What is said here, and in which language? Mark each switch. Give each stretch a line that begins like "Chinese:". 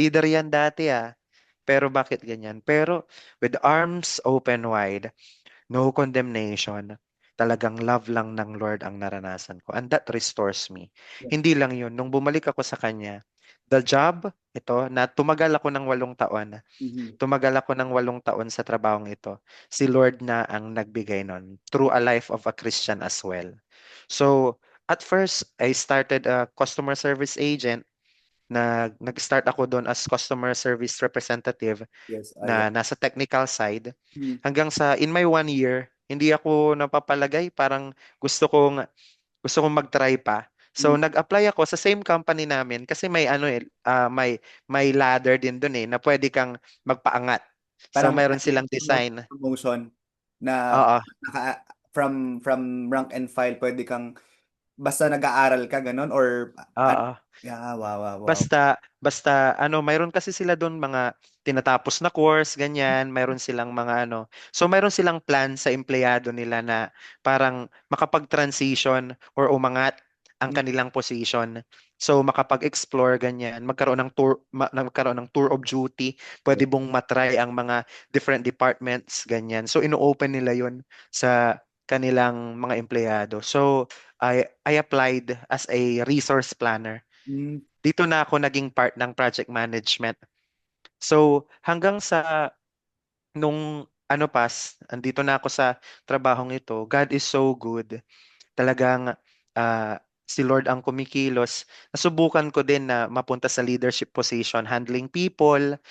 Filipino: Leader yan dati Pero bakit ganyan?
English: Pero with arms open wide, no condemnation.
Filipino: Talagang love lang ng Lord ang naranasan ko.
English: And that restores me. Yeah.
Filipino: Hindi lang yun. Nung bumalik ako sa Kanya,
English: the job,
Filipino: ito, na tumagal ako ng 8 taon. Mhm. Tumagal ako ng 8 taon sa trabahong ito. Si Lord na ang nagbigay nun through a life of a Christian as well.
English: So, at first, I started a customer service agent.
Filipino: Nag-start ako doon as customer service representative
English: Yes. Yeah.
Filipino: na nasa technical side Mm. hanggang sa in my 1 year, hindi ako napapalagay. Parang gusto kong gusto kong mag-try pa. So Mm. nag-apply ako sa same company namin kasi may ano may ladder din doon na pwede kang magpaangat. So Parang mayroon silang design. promotion na Oo. from rank and file pwede kang basta nag-aaral ka ganon or ano? Oo.
English: Yeah, wow, wow, wow.
Filipino: Basta ano, mayroon kasi sila doon mga tinatapos na course, ganyan, mayroon silang mga ano. So mayroon silang plan sa empleyado nila na parang makapag-transition or umangat ang Mm, kanilang position. So makapag-explore ganyan, magkaroon ng tour of duty,
English: yeah.
Filipino: pwede bong matry ang mga different departments, ganyan. So ino-open nila 'yon sa kanilang mga empleyado.
English: So I applied as a resource planner. Mm,
Filipino: Dito na ako naging part ng project management. So, hanggang sa nung ano andito na ako sa trabahong ito,
English: God is so good.
Filipino: Talagang si Lord ang kumikilos. Nasubukan ko din na mapunta sa leadership position, handling people.